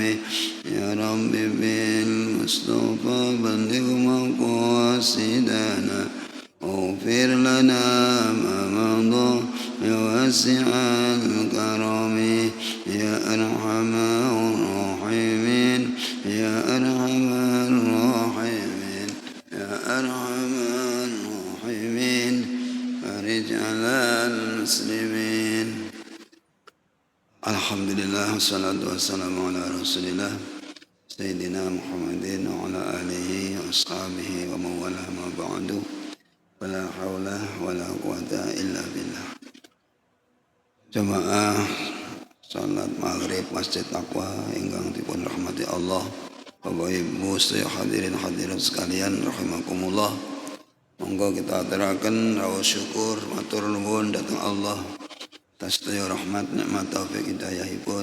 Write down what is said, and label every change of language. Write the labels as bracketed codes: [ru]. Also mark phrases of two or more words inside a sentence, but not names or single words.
[ar] يا رب بالمصطفى بلغ مقاصدنا اغفر لنا ما مضى يا واسع الكرم يا أرحم الراحمين يا أرحم الراحمين يا أرحم الراحمين فرج على المسلمين. الحمد لله والصلاة والسلام على رسول الله سيدنا محمد وعلى آله وأصحابه ووالاه أما بعد. ولا حول ولا قوة إلا بالله. [jv] Jamaah salat maghrib Masjid Taqwa ingkang dipun rahmati Allah, Bapak Ibu sedaya hadirin hadirat sekalian rahimakumullah. Monggo kita aturaken rawuh syukur matur nuwun dhateng Allah atas sedaya rahmat nikmat taufik hidayahipun.